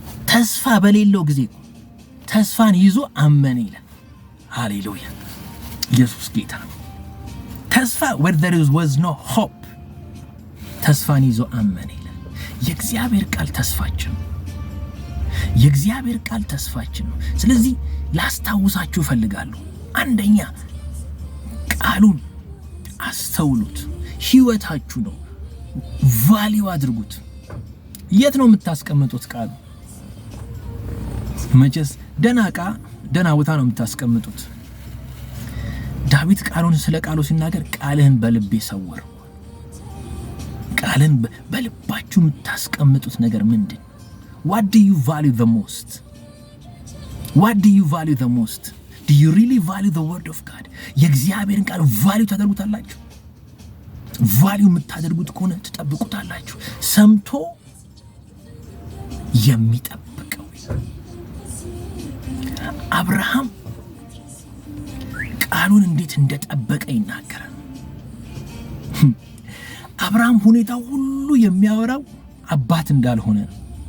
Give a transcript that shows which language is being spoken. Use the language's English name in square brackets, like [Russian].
[Amharic] ተስፋ በሌለው ጊዜ ተስፋን ይዞ አመነ ይላል። ሃሌሉያ። ኢየሱስ ጌታ ነው። ተስፋ [English] where there was no hope፣ [Amharic] ተስፋን ይዞ አመነ ይላል። የእግዚአብሔር ቃል ተስፋችን ነው። የእግዚአብሔር ቃል ተስፋችን ነው። ስለዚህ ላስታውሳችሁ እፈልጋለሁ። አንደኛ ቃሉን አስተውሉት። ህይወታችሁ ነው። ቫልዩ አድርጉት። የት ነው የምታስቀምጡት? ቃሉ መቼስ ደና ቦታ ነው የምታስቀምጡት። ዳዊት ስለ ቃሉ ሲናገር ቃልህን በልቤ ሰወር። ቃልን በልባችሁ የምታስቀምጡት ነገር ምንድን? [English] What do you value the most? What do you value the most? Do you really value the word of God? [Amharic] የእግዚአብሔርን ቃል ቫልዩ ታደርጉታላችሁ? ቫልዩ የምታደርጉት ከሆነ ትጠብቁታላችሁ። ሰምቶ የሚጠብቀው አብርሃም ቃሉን እንዴት እንደጠበቀ ይናገራል። አብርሃም ሁኔታው ሁሉ የሚያወራው አባት እንዳልሆነ ነው።